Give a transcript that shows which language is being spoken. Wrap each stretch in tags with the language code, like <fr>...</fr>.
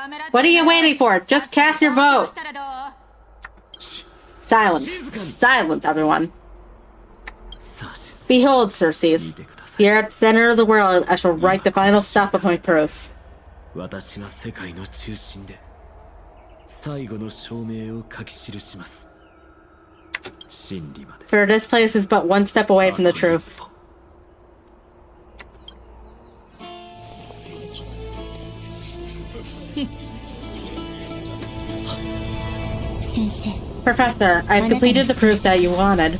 <en>What are you waiting for? Just cast your vote! Silence. Silence, everyone. Behold, Circes. Here at the center of the world, I shall write the final step of my proof.</en> <ja>私が世界の中心で最後の証明を書き記します。真理まで。</ja> <en>For this place is but one step away from the truth. Professor, I've completed the proof that you wanted.</en>